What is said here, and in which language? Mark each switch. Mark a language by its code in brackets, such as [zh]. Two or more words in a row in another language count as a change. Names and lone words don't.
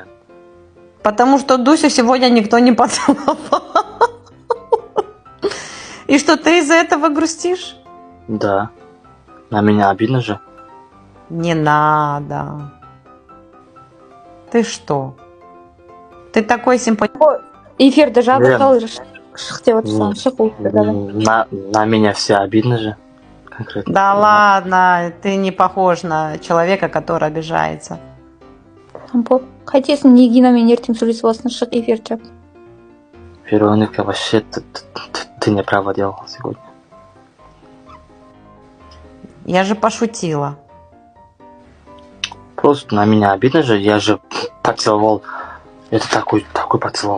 [ru] Потому что Дусю сегодня никто не поцеловал. И что, ты из-за этого грустишь? Да. На меня обидно же. Не надо. Ты что? Ты такой симпатичный. [kk] Эфирді жабықтал шық деп отырсам, шық ол. [ru] На меня все обидно же. Конкретно. Да ладно, ты не похож на человека, который обижается. [kk] Қайтесің, Нигинамен ертең сөйлесіп аласың, шық эфир жап. [ru] Вероника, вообще ты не право делала сегодня. Я же пошутила. Просто на меня обидно же. Я же поцеловал. Это такой поцеловал.